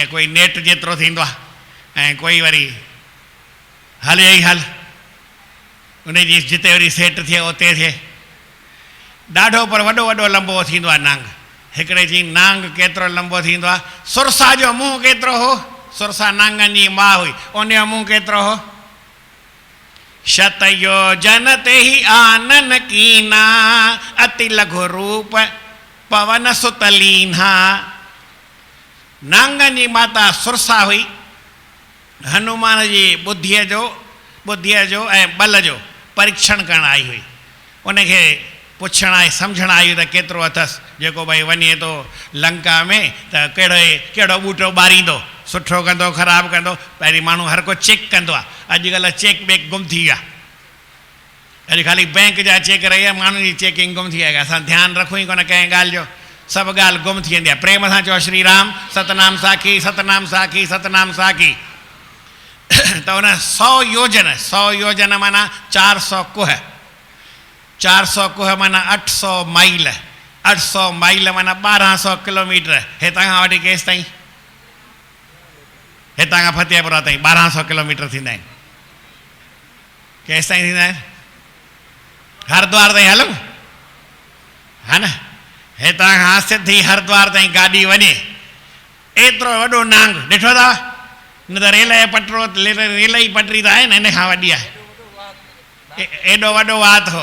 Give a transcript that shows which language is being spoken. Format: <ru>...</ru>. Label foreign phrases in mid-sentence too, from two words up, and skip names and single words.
<sd>कोई नेट जेतिरो थींदो आहे ऐं कोई वरी हले ई हल, उनजी जिते वरी सेट थिए उते थिए। ॾाढो पर वॾो वॾो लंबो थींदो आहे नांग। हिकिड़े चई नांग केतिरो लंबो थींदो आहे? सुरसा जो मुंहुं केतिरो हो? सुरसा नांगनि जी माउ हुई, उनजो मुंहुं केतिरो हो?</sd> <awa>शत योजन ते ही आनन कीना, अति लघु रूप पवन सुतलीना।</awa> <sd>नांगनि जी माता सुरसा हुई। हनुमान जी बुद्धीअ जो ऐं बल जो परीक्षण करणु आई हुई। उनखे पुछणु आई, सम्झणु आई त केतिरो अथसि। जेको भई वञे थो लंका में त कहिड़ो ॿूटो ॿारींदो, सुठो कंदो ख़राबु कंदो, पहिरीं माण्हू हर को चेक कंदो आहे। अॼुकल्ह चेक बेक गुम थी विया। अॼु खाली बैंक जा चेक रही माण्हुनि जी चेकिंग गुम थी आहे असां ध्यानु रखूं ई कोन कंहिं ॻाल्हि जो सभु ॻाल्हि गुम थी वेंदी आहे प्रेम सां चओ श्री राम सतनाम साखी सतनाम साखी सतनाम साखी त उन 100 योजन माना 400 कुह 400 कुह माना 800 माइल 800 माइल माना 1200 किलोमीटर हितां खां वठी केसि ताईं हितां खां फतेहपुरा ताईं 1200 किलोमीटर थींदा आहिनि केसि ताईं थींदा आहिनि हरिद्वार ताईं हलूं हा न हितां खां सिधी हरिद्वार ताईं गाॾी वञे एतिरो वॾो नांग ॾिठो अथव न त रेल जो पटरो रेल जी पटरी त आहे न हिन खां वॾी आहे एॾो वॾो वात हो</sd>